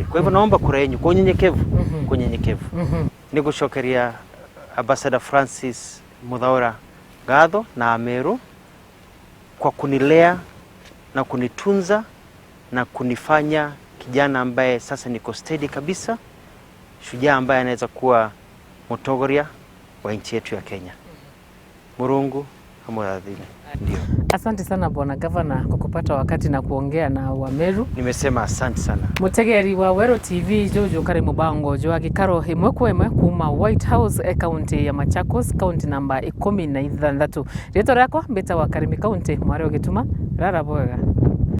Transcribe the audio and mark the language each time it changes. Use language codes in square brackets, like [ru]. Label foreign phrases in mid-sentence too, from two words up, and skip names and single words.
[sw] Kwa hivyo naomba kura yenu kwa unyenyekevu, Nigushokeria Ambassador Francis Muthaura Gatho na Ameru kwa kunilea na kunitunza na kunifanya kijana ambaye sasa niko steady kabisa, shujaa ambaye anaweza kuwa mutongoria wa nchi yetu ya Kenya. [mer] Murungu amuradhini. Ndio. [sw] Asante sana Bwana Governor kwa kupata wakati na kuongea na Wameru. Nimesema asante sana. [mer] Mutegeri wa Wero TV Jojo kare mubango joa gikaro imwe kwa imwe kuma White House county ya Machakos, county namba 16. Rito rako mbeta wa Karimi county mwari ogituma rara bwega.